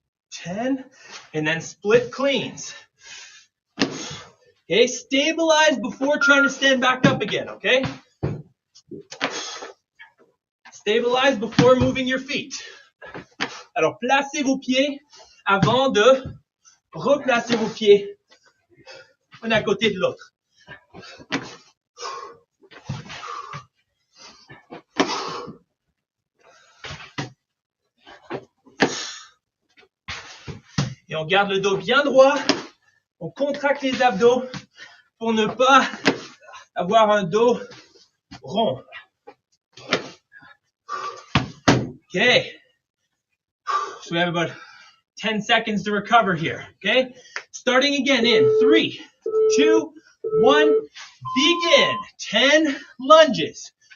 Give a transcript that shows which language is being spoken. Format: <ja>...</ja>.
<en>10, and then split cleans. Okay, stabilize before trying to stand back up again, okay? Stabilize before moving your feet.</en> <fr>Alors, placez vos pieds avant de replacer vos pieds un à côté de l'autre. Et on garde le dos bien droit. On contracte les abdos pour ne pas avoir un dos rond.</fr> <en>Okay. So we have about 10 seconds to recover here. Okay. Starting again in 3, 2, 1. Begin. 10 lunges.</en>